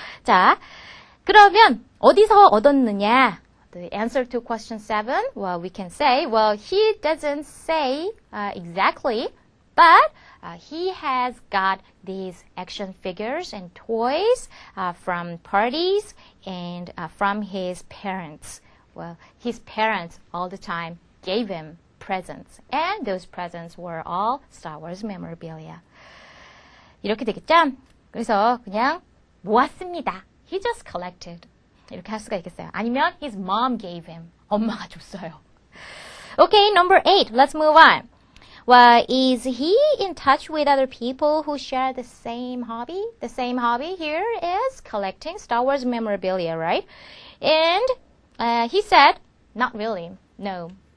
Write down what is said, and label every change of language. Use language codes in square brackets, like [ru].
[ko] 자, 그러면 어디서 얻었느냐? [en] The answer to question 7, well, we can say, well, he doesn't say exactly, but he has got these action figures and toys from parties and from his parents. Well, his parents all the time gave him presents, and those presents were all Star Wars memorabilia. [ko] 이렇게 되겠죠? 그래서 그냥 모았습니다. [en] He just collected. [ko] 이렇게 할 수가 있겠어요. 아니면 [en] his mom gave him. [ko] 엄마가 줬어요. [en] Okay, number 8. Let's move on. Well, is he in touch with other people who share the same hobby? The same hobby here is collecting Star Wars memorabilia, right? And he said, not really. No.